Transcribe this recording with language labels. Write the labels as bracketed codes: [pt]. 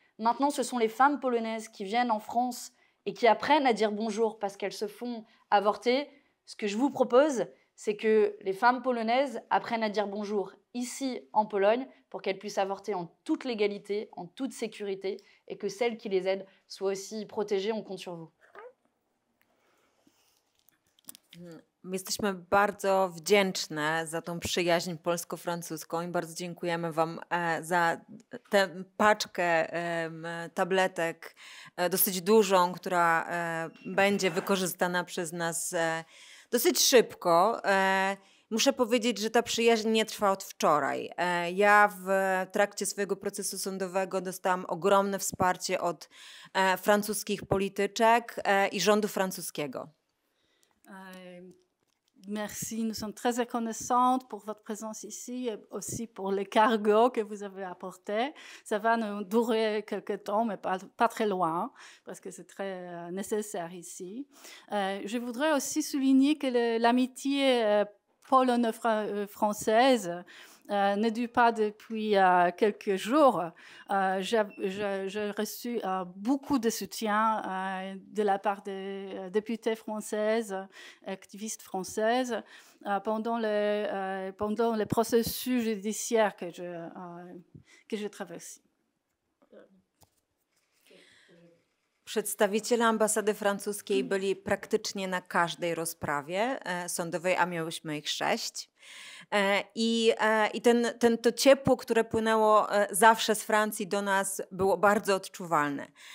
[fr] Maintenant, ce sont les femmes polonaises qui viennent en France et qui apprennent à dire bonjour parce qu'elles se font avorter. Ce que je vous propose, c'est que les femmes polonaises apprennent à dire bonjour ici en Pologne pour qu'elles puissent avorter en toute légalité, en toute sécurité, et que celles qui les aident soient aussi protégées. On compte sur vous. [pl] Jesteśmy bardzo wdzięczne za tą przyjaźń polsko-francuską i bardzo dziękujemy Wam za tę paczkę tabletek, dosyć dużą, która będzie wykorzystana przez nas dosyć szybko. Muszę powiedzieć, że ta przyjaźń nie trwa od wczoraj. Ja w trakcie swojego procesu sądowego dostałam ogromne wsparcie od francuskich polityczek i rządu francuskiego. [fr] Merci, nous sommes très reconnaissantes pour votre présence ici et aussi pour les cargos que vous avez apportés. Ça va nous durer quelques temps, mais pas très loin, parce que c'est très nécessaire ici. Je voudrais aussi souligner que l'amitié polono-française ne dure pas depuis quelques jours. J'ai reçu beaucoup de soutien de la part des députées françaises, activistes françaises, pendant le processus judiciaire que je traverse. [pl] Przedstawiciele ambasady francuskiej byli praktycznie na każdej rozprawie sądowej, a miałyśmy ich 6. I to ciepło, które płynęło zawsze z Francji do nas, było bardzo odczuwalne.